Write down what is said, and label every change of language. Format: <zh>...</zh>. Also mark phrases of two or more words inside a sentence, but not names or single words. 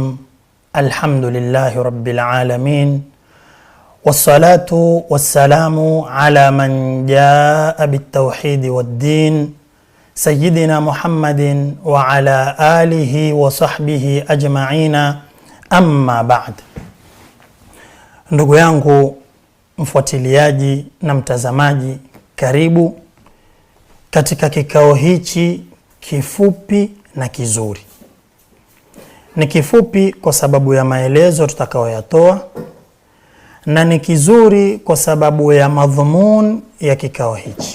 <ar>الحمد لله رب العالمين، والصلاة والسلام على من جاء بالتوحيد والدين سيدنا محمد وعلى آله وصحبه أجمعين. أما بعد.</ar> <sw>Ndugu yangu mfuatiliaji na mtazamaji, karibu katika kikao hichi kifupi na kizuri. Ni kifupi kwa sababu ya maelezo tutakayoyatoa, na ni kizuri kwa sababu ya madhumuni ya kikao hichi.</sw>